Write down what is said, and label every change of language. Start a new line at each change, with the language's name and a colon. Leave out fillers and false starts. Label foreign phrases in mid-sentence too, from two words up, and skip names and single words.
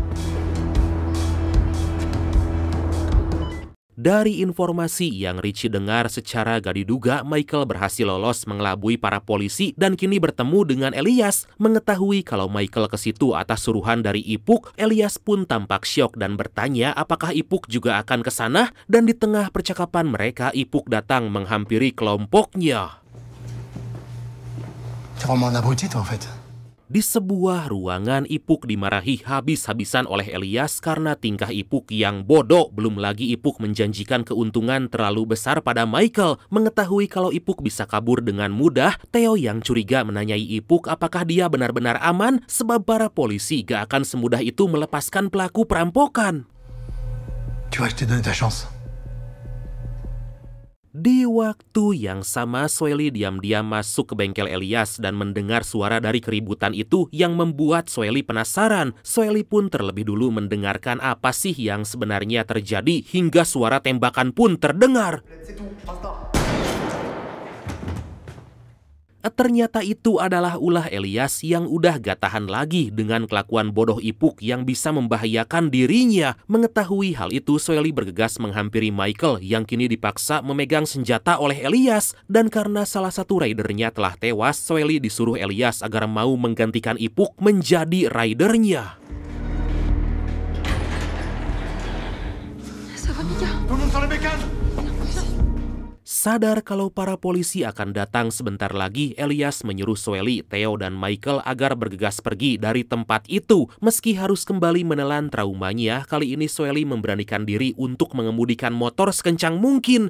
Indonesian: Dari informasi yang Richie dengar secara gak diduga, Michael berhasil lolos mengelabui para polisi dan kini bertemu dengan Elias. Mengetahui kalau Michael ke situ atas suruhan dari Ipuk, Elias pun tampak syok dan bertanya apakah Ipuk juga akan ke sana. Dan di tengah percakapan mereka, Ipuk datang menghampiri kelompoknya.
French: T'es vraiment un abruti, toi, en fait.
Indonesian: Di sebuah ruangan, Ipuk dimarahi habis-habisan oleh Elias karena tingkah Ipuk yang bodoh. Belum lagi Ipuk menjanjikan keuntungan terlalu besar pada Michael. Mengetahui kalau Ipuk bisa kabur dengan mudah, Theo yang curiga menanyai Ipuk apakah dia benar-benar aman sebab para polisi gak akan semudah itu melepaskan pelaku perampokan.
French: Tu vois, je t'ai donné ta chance.
Indonesian: Di waktu yang sama, Soeli diam-diam masuk ke bengkel Elias dan mendengar suara dari keributan itu yang membuat Soeli penasaran. Soeli pun terlebih dulu mendengarkan apa sih yang sebenarnya terjadi hingga suara tembakan pun terdengar.
French: C'est tout, basta.
Indonesian: Ternyata itu adalah ulah Elias yang udah gak tahan lagi dengan kelakuan bodoh Ipuk yang bisa membahayakan dirinya. Mengetahui hal itu, Soeli bergegas menghampiri Michael yang kini dipaksa memegang senjata oleh Elias. Dan karena salah satu raidernya telah tewas, Soeli disuruh Elias agar mau menggantikan Ipuk menjadi raidernya.
French: Ça va, Mika? Tout le monde sur les bécanes.
Indonesian: Sadar kalau para polisi akan datang sebentar lagi, Elias menyuruh Soeli, Theo, dan Michael agar bergegas pergi dari tempat itu. Meski harus kembali menelan traumanya, kali ini Soeli memberanikan diri untuk mengemudikan motor sekencang mungkin.